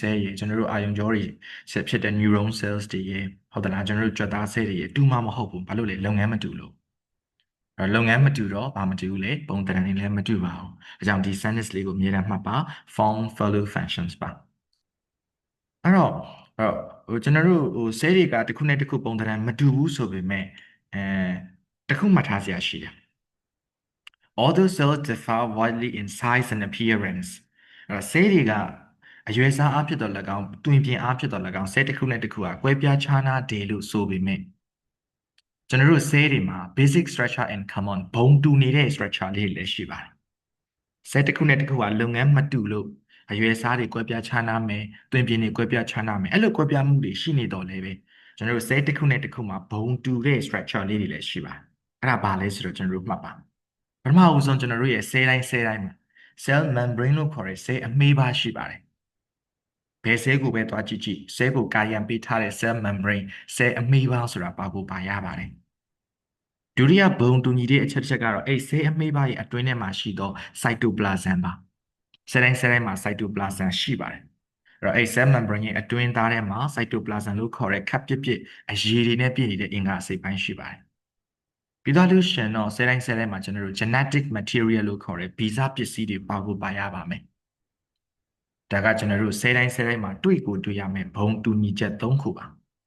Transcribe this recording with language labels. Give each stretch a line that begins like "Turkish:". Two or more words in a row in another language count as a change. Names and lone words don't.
Burmese: cell တွေကျွန်တော်တို့အာရုံကြောတွေဆက်ဖြစ်တဲ့
English: neuron cells
Burmese: တွေရဲ့ဟုတ်တယ်လားကျွန်တော်တို့ကြွက်သား cell တွေရဲ့တူမှမဟုတ်ဘူးဘာလို့လဲလုပ်ငန်းမတူလို့လုပ်ငန်းမတူတော့ဘာမတူဘူးလေပုံသဏ္ဍာန်တွေလည်းမတူပါဘူးအဲကြောင့်ဒီ sentence လေးကိုအမြဲတမ်းမှတ်ပါ
English: form follow functions
Burmese: ပါအဲ့တော့ကျွန်တော်တို့ဆဲတွေကတစ်ခုနဲ့တစ်ခုပုံသဏ္ဍာန်မတူဘူးဆိုပေမဲ့အဲတစ်ခု မှတ်ထားစရာရှိတယ်
English: Although cells differ widely in size and appearance
Burmese: ဆဲတွေကအရွယ်အစားအားဖြင့်တော့၎င်းတွင်ပြင်အားဖြင့်တော့၎င်းဆဲတစ်ခုနဲ့တစ်ခုကကွဲပြားခြားနားတယ်လို့ဆိုပေမဲ့ကျွန်တော်တို့ဆဲတွေမှာ
English: basic structure and common
Burmese: ဘုံတူနေတဲ့ structure လေးတွေလည်းရှိပါတယ် ဆဲတစ်ခုနဲ့တစ်ခုကလုပ်ငန်းမတူလို့အရွယ်အစားတွေကွဲပြားခြားနားမယ်တွင်ပြင်တွေကွဲပြားခြားနားမယ်အဲ့လိုကွဲပြားမှုတွေရှိနေတော့လည်းပဲကျွန်တော်တို့ဆဲတစ်ခုနဲ့တစ်ခုမှာဘုံတူတဲ့ structure လေးတွေလည်းရှိပါတယ် အဲ့ဒါဘာလဲဆိုတော့ကျွန်တော်တို့မှတ်ပါပထမအဦးဆုံးကျွန်တော်တို့ရဲ့ဆဲတိုင်းမှာ
English: cell membrane
Burmese: လို့ခေါ်တဲ့ cell အမေးပါရှိပါတယ်ဘယ် cell ကိုပဲသွား ကြည့်ကြည့် cell ကိုကာယံပေးထားတဲ့
English: cell membrane
Burmese: cell အမေးပါဆိုတာပါဖို့ပါရပါတယ်ဒုတိယဘုံတူညီတဲ့အ ချက်တစ်ချက်ကတော့အဲ့ cell အမေးပါရဲ့အတွင်းထဲမှာရှိသော cytoplasm ပါcell တိုင်းမှာ cytoplasm ရှိပါတယ်အဲ့တော့အဲ့
English: cell membrane
Burmese: ရဲ့အတွင်းသားထဲမှာ cytoplasm လို့ခေါ်တဲ့ခပ်ပြစ်ပြစ်အရည်တွေနဲ့ပြည့်နေတဲ့အင်္ဂါအစိတ်ပိုင်းရှိပါတယ်ပြီးတော့လို့ရှင်တော့ဆဲတိုင်းမှာကျွန်တော်တို့
English: genetic material
Burmese: လို့ခေါ်တဲ့ဗီဇပစ္စည်းတွေပါဖို့ပါရပါမယ်ဒါကကျွန်တော်တို့ဆဲတိုင်းမှာတွေ့ရမယ်ဘုံတူညီချက်၃ခုပါ